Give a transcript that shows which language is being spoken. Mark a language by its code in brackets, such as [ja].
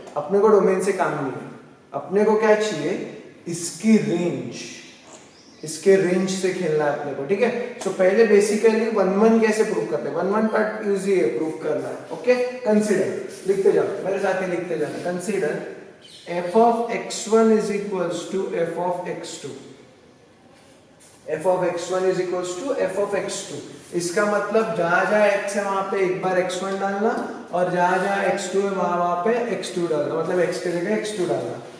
[hi] अपने को डोमेन से काम नहीं है, अपने को क्या चाहिए? इसकी रेंज, इसके रेंज से खेलना है अपने को। ठीक है, सो पहले बेसिकली 1 1 कैसे प्रूव करते हैं? 1 1 पार्ट इजी है, प्रूव करना है। ओके, कंसीडर, लिखते जाओ मेरे साथ ही लिखते जाना। [en] Consider f of x1 is equals to f of x2। f of x1 is equals to f of x2। [hi] इसका मतलब जहां जहां x है वहां पे एक बार x1 डालना, और जहां जहां x2 है वहां पे x2 डालना, मतलब x की जगह x2 डालना।